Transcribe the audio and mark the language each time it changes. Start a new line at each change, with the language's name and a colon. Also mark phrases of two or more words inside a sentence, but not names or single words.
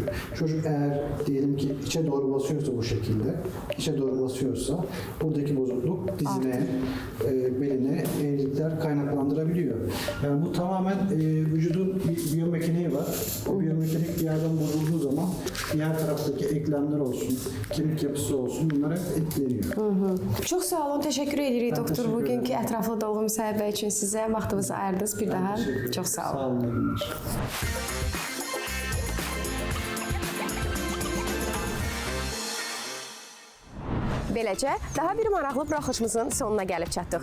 Turkish: Çocuk eğer diyelim ki içe doğru basıyorsa bu şekilde, içe doğru basıyorsa buradaki bozukluk dizine, beline eğrilikler kaynaklandırabiliyor. Yani bu tamamen vücudun bir biyomekaniği var. O biyomekanik bir yerden bozulduğu zaman diğer taraftaki eklemler olsun, kemik yapısı olsun bunlar hep etkileniyor.
Azerbaijani: Çox sağ olun, təşəkkür edirik doktor təşəkkür bugünkü edirəm. ətraflı dolğu müsahibə üçün sizə. Vaxtınızı ayırdınız bir daha. Çox sağ olun. Sağ olun.
Turkish: iyi günler.
Azerbaijani: Beləcə, daha bir maraqlı buraxılışımızın sonuna gəlib çatdıq.